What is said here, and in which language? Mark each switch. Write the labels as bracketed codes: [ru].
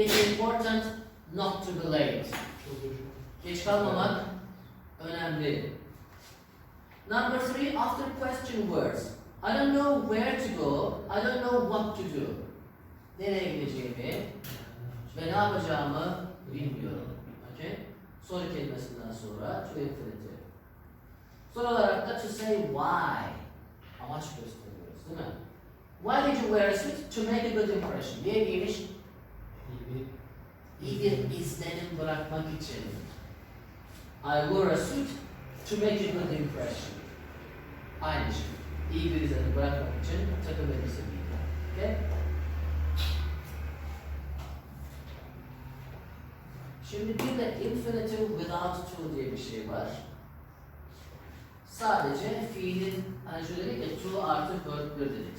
[en] It's important not to be late. [tr] Geç kalmamak önemli. [en] Number 3, after question words. I don't know where to go, I don't know what to do. [tr] Nereye gideceğimi ve ne yapacağımı bilmiyorum. Okay? Soru kelimesinden sonra to infinitive. Son olarak da [en] to say why. [tr] Amaç gösteriyoruz, değil mi? [en] Why did you wear a suit? To make a good impression. [tr] Niye giymiş? İyi bir izlenim bırakmak için. [en] I wore a suit to make a good impression. [tr] Aynı şey. İyi bir izlenim bırakmak için takım elbise giydim. Okay? Şimdi bir de infinitive without to diye bir şey var. Sadece fiilin, hani şöyle dedik ya, to artı verb 1 dedik.